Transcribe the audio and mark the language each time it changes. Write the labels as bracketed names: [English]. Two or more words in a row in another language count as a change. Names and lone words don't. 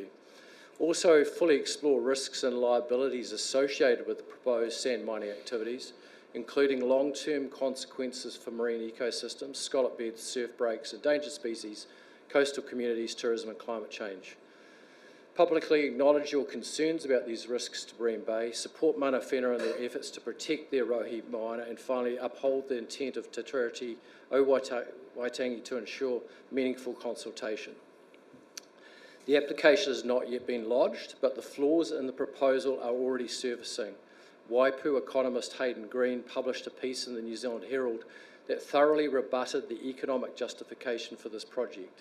[English] Also, fully explore risks and liabilities associated with the proposed sand mining activities, including long-term consequences for marine ecosystems, scallop beds, surf breaks, endangered species, coastal communities, tourism and climate change. Publicly acknowledge your concerns about these risks to Bream Bay, support [Māori] mana whenua [English] in their efforts to protect their [Māori] rohe moana, [English] and finally uphold the intent of Te Tiriti o Waitangi to ensure meaningful consultation. The application has not yet been lodged, but the flaws in the proposal are already surfacing. Waipu economist Hayden Green published a piece in the New Zealand Herald that thoroughly rebutted the economic justification for this project.